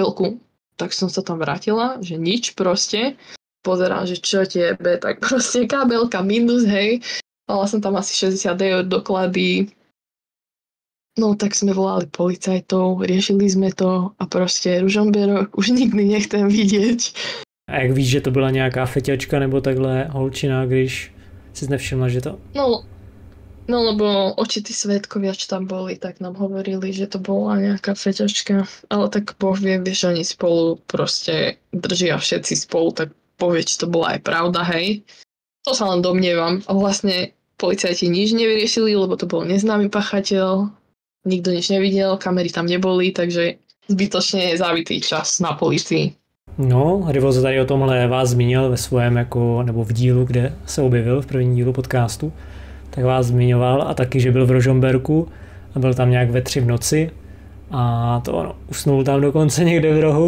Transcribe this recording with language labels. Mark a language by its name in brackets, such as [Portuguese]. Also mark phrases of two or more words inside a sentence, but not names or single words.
[Slovak] Tak som sa tam vrátila, že nič proste. pozerám, že čo ti jebe, tak proste kabelka minus, hej. Mala som tam asi 60 eur doklady. No tak sme volali policajtov, riešili sme to a proste Ružomberok už nikdy nechcem vidieť. [Czech] A jak víš, že to byla nějaká feťačka nebo takhle holčina, když si nevšimla, že to... [Slovak] No lebo očití svedkovia, čo tam boli, tak nám hovorili, že to bola nejaká feťačka. Ale tak Boh vie, vieš, oni spolu proste držia všetci spolu, tak povie, či to bola aj pravda, hej. To sa len domnievam. A vlastne policajti nič nevyriešili, lebo to bol neznámy pachateľ. Nikto nič nevidel, kamery tam neboli, takže zbytočne je zavitý čas na policii. [Czech] No, Rivozo tady o tomhle vás zmínil ve svém jako, nebo v dílu, kde se objevil v prvním dílu podcastu, tak vás zmiňoval a taky, že byl v Rožomberku a byl tam nějak ve 3 v noci a to ono, usnul tam dokonce někde v rohu.